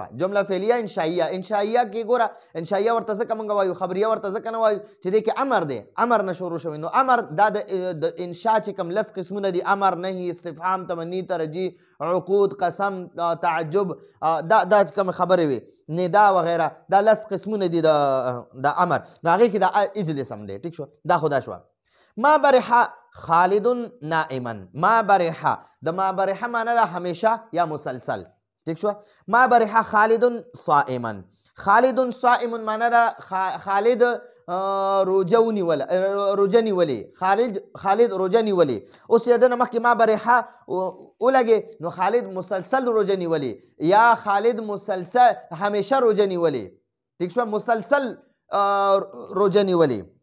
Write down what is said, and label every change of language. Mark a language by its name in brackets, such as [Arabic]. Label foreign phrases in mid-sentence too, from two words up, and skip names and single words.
[Pashto] جمله فعلیه انشائیه کې ګوره انشائیه ورته ځکه موږ وایو، خبریه ورته ځکه نه وایو چې دې کې امر دی، امر نه شروع شوی. نو امر دا د انشاء چې کوم لس قسمونه دي، امر، نهي، استفهام، تمنی، ترجیح، عقود، قسم، تعجب، دا کوم خبرې وي، ندا وغیره، دا لس قسمونه دي د امر. نو هغې کې دا اجلس هم دی. ټیک شو، دا خو دا شوه. [Arabic] ما برح خالد نائما. ما برح [Pashto] د [Arabic] ما برح [Pashto] معنی ده همیشه یا مسلسل. ٹھیک شو. [Arabic] ما برح خالد صائما. خالد صائم [Pashto] معنی ده خالد روجه نیولې. خالد روجه نیولې. اوس یې دنه مخکې [Arabic] ما برح [Pashto] ولګې نو خالد مسلسل روجه نیولې یا خالد مسلسل همیشه روجه نیولې. ٹھیک شو، مسلسل روجه نیولې.